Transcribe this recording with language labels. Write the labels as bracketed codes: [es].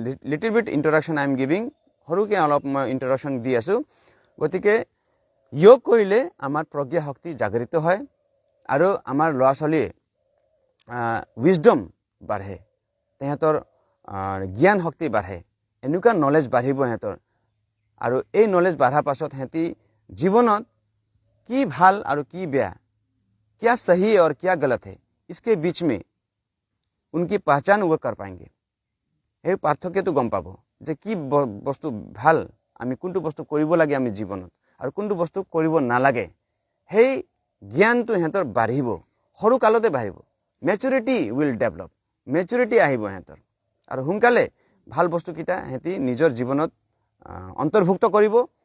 [en] little bit introduction I am giving, [as] সৰুকৈ অলপ মই ইণ্ট্ৰডাকশ্যন দি আছোঁ। গতিকে যোগ কৰিলে আমাৰ প্ৰজ্ঞা শক্তি জাগৃত হয় আৰু আমাৰ ল'ৰা ছোৱালীয়ে উইজডম বাঢ়ে, তেহেঁতৰ জ্ঞান শক্তি বাঢ়ে, এনেকুৱা নলেজ বাঢ়িব সিহঁতৰ। আৰু এই নলেজ বাঢ়াৰ পাছত সিহঁতি জীৱনত কি ভাল আৰু কি বেয়া, [hi] क्या सही और क्या गलत है, इसके बीच में उनकी पहचान वो कर पाएंगे। [as] সেই পাৰ্থক্যটো গম পাব যে কি বস্তু ভাল, আমি কোনটো বস্তু কৰিব লাগে আমি জীৱনত, আৰু কোনটো বস্তু কৰিব নালাগে। সেই জ্ঞানটো সিহঁতৰ বাঢ়িব, সৰু কালতে বাঢ়িব। [en] maturity will develop, [as] মেচুৰিটি আহিব সিহঁতৰ, আৰু সোনকালে ভাল বস্তুকেইটা সিহঁতি নিজৰ জীৱনত অন্তৰ্ভুক্ত কৰিব।